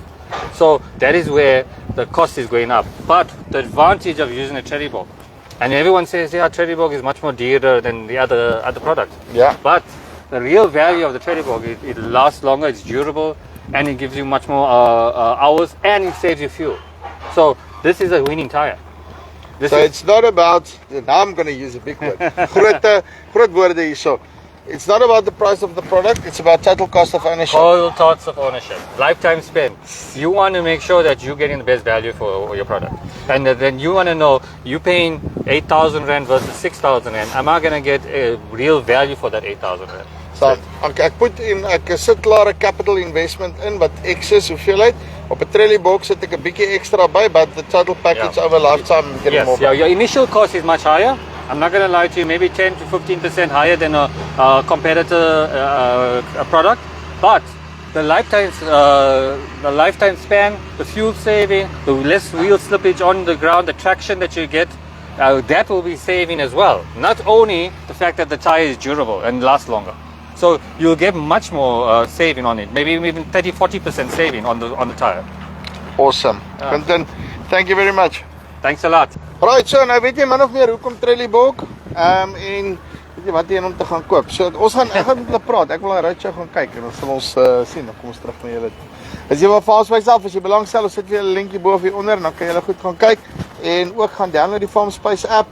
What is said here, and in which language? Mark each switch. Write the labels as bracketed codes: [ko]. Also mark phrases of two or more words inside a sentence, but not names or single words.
[en] So that is where the cost is going up. But the advantage of using a Trelleborg, and everyone says, yeah, Trelleborg is much more dearer than the other products. Yeah. But the real value of the Trelleborg, it lasts longer, it's durable, and it gives you much more hours, and it saves you fuel. So this is a winning tire. This So is, it's not about, now I'm going to use a big word, [af] groot woorde hier so. [en] It's not about the price of the product, it's about total cost of ownership. total thoughts of ownership, lifetime spend. You want to make sure that you're getting the best value for your product. And then you want to know, you're paying 8,000 Rand versus 6,000 Rand. Am I going to get a real value for that 8,000 Rand? [af] So, ek sit klaar 'n [en] capital investment [af] in wat excess hoeveelheid. Op 'n Trelleborg sit ek 'n bietjie extra by, [en] but the total package [af] Yeah. [en] over lifetime getting more. Yes, your initial cost is much higher. I'm not going to lie to you, maybe 10 to 15% higher than a competitor product. But the lifetime span, the fuel saving, the less wheel slippage on the ground, the traction that you get, that will be saving as well. Not only the fact that the tire is durable and lasts longer. So you'll get much more saving on it, maybe even 30-40% saving on the tire. Awesome. Quentin, thank you very much. Thanks a lot. Right, so [af] nou weet jy min of meer hoekom Trelleborg en weet jy wat jy om te gaan koop. So ek gaan met hulle praat. Ek wil 'n ritjie gaan kyk en dan sal ons sien. Dan kom ons terug na julle. As jy wil Farmspace af, as jy belangstel, ons sit weer 'n linkie bo of hier onder en dan kan jy goed gaan kyk en ook gaan download die Farmspace app.